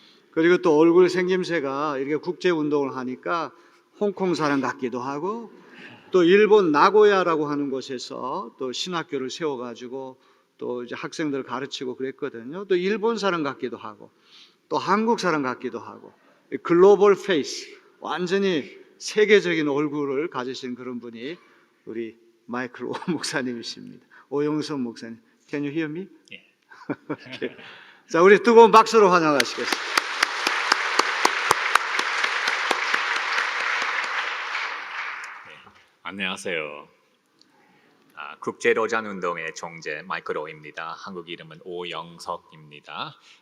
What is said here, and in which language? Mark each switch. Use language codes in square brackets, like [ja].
[ko] 그리고 또 얼굴 생김새가 이렇게 국제 운동을 하니까 홍콩 사람 같기도 하고 또 일본 나고야라고 하는 곳에서 또 신학교를 세워가지고 또 이제 학생들을 가르치고 그랬거든요. 또 일본 사람 같기도 하고 또 한국 사람 같기도 하고 글로벌 페이스, 완전히 세계적인 얼굴을 가지신 그런 분이 우리 마이클 오 목사님이십니다. [en] 오영선 목사님, Can you hear me? [ko] 예. [en] okay. [ko] 자, 우리 뜨거운 박수로 환영하시겠습니다. 네. 안녕하세요. 국제 로잔 운동의 총재 마이클 오입니다. 한국 이름은 오영석입니다.